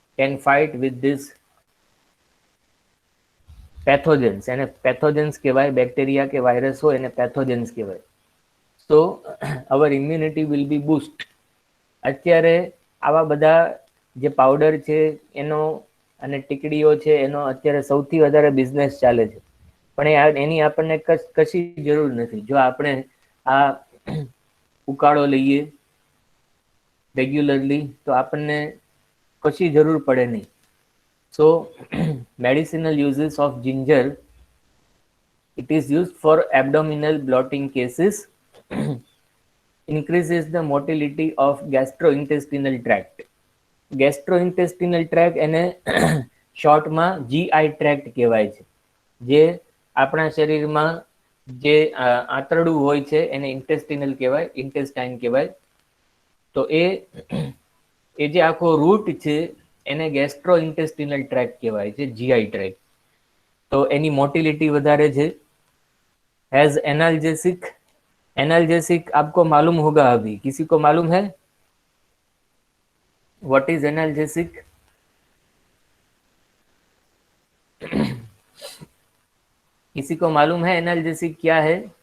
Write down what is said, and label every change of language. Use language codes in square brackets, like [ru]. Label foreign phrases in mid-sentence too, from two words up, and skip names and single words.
[en] can fight with this pathogens. [gu] એને pathogens કહેવાય, બેક્ટેરિયા કે વાયરસ હોય એને pathogens કહેવાય. [en] So our immunity will be boost. [gu] અત્યારે આવા બધા જે પાવડર છે એનો અને ટીકડીઓ છે એનો અત્યારે સૌથી વધારે બિઝનેસ ચાલે છે, પણ એની આપણને કશી જરૂર નથી. જો આપણે આ ઉકાળો લઈએ રેગ્યુલરલી તો આપણને કશી જરૂર પડે નહીં. [en] So medicinal uses of ginger, it is used for abdominal bloating cases, increases the motility of gastrointestinal tract. Gastrointestinal tract [gu] એને શોર્ટમાં [en] GI tract [gu] કહેવાય છે. જે આપણા શરીરમાં જે આંતરડું હોય છે એને ઇન્ટેસ્ટિનલ કહેવાય, ઇન્ટેસ્ટાઇન કહેવાય. તો એ જે આખો રૂટ છે એને ગેસ્ટ્રો ઇન્ટેસ્ટિનલ ટ્રેક કહેવાય છે, GI ટ્રેક. તો એની મોટિલિટી વધારે છે. [en] has analgesic. [hi] एनाल्जेसिक आपको मालूम होगा, अभी किसी को मालूम है [en] what is analgesic? [hi] किसी को मालूम है एनाल्जेसिक क्या है?